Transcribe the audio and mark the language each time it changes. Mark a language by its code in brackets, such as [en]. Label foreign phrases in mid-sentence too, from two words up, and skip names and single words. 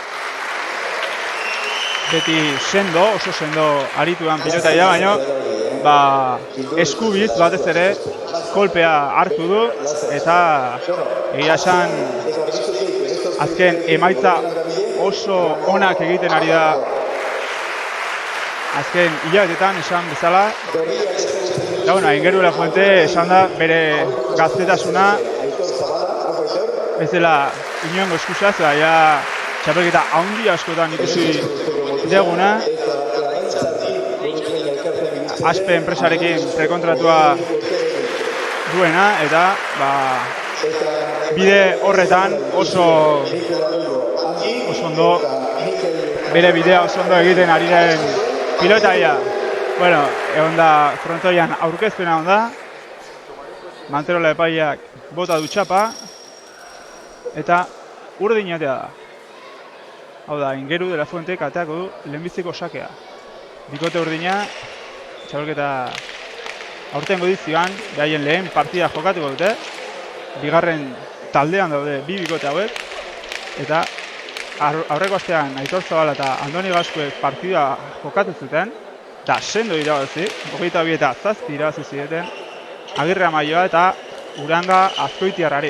[eu] Beti sendo, oso sendo arituan pilotaia, baina eskubiz batez ere kolpea hartu du, eta egia esan azken emaitza oso onak egiten ari da azken hilabetetan esan bezala. Eta Aingeru de la Fuente esan da bere gaztetasuna ez dela inongo eskusaz, ja txapelketa handi askotan ikusi deguna. Aspe enpresarekin prekontratua duena, eta bide horretan oso ondo, bere bidea oso ondo egiten ari den pilotaia. Bueno, egon da frontoian aurkezpena egon da, Manterola epaiak bota du txapa, eta urdinatea da. Hau da, Aingeru de la Fuente kateako du lehenbiziko sakea. Bikote urdina, txapelketa aurtengo edizioan, behaien lehen partida jokatuko dute, bigarren taldean daude bi bikote hauek, eta aurreko astean Aitor Zabala eta Andoni Gazkue partida jokatu zuten, eta sendo irabazi, 22 eta 7 irabazi zieten, Agirre Amaioa eta Uranga Azkoitiarrari.